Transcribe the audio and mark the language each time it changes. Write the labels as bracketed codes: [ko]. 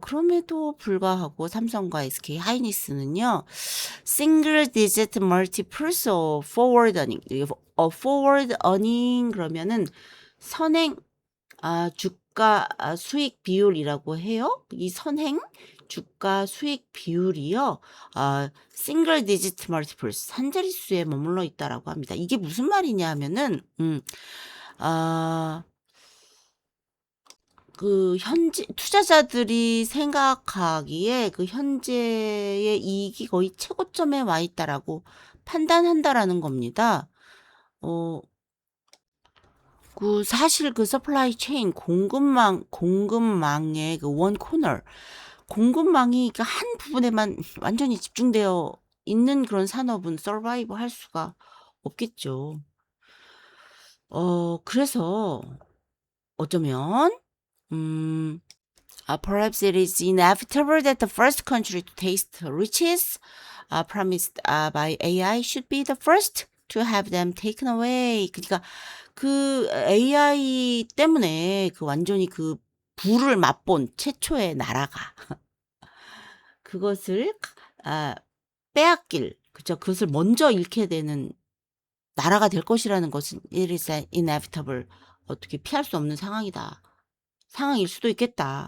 [ko] 그럼에도 불구하고 삼성과 SK 하이닉스는요. [en] single digit multiples of forward earning. forward earning 그러면은 [ko] 선행 주가 수익 비율이라고 해요. 이 선행 주가 수익 비율이요. 싱글 디지트 멀티플스 한 자릿수에 머물러 있다라고 합니다. 이게 무슨 말이냐 하면은 아 그 현재 투자자들이 생각하기에 그 현재의 이익이 거의 최고점에 와 있다라고 판단한다라는 겁니다. 어 사실 그 서플라이 체인 공급망의 그 원 코너 공급망이 그 한 부분에만 완전히 집중되어 있는 그런 산업은 서바이브 할 수가 없겠죠. 그래서 어쩌면 음 [en] perhaps it is inevitable that the first country to taste riches promised by AI should be the first to have them taken away. [ko] 그러니까 그 AI 때문에 그 완전히 그 부를 맛본 최초의 나라가 그것을 빼앗길 그죠. 그것을 먼저 잃게 되는 나라가 될 것이라는 것은 [en] it is inevitable [ko] 어떻게 피할 수 없는 상황일 수도 있겠다.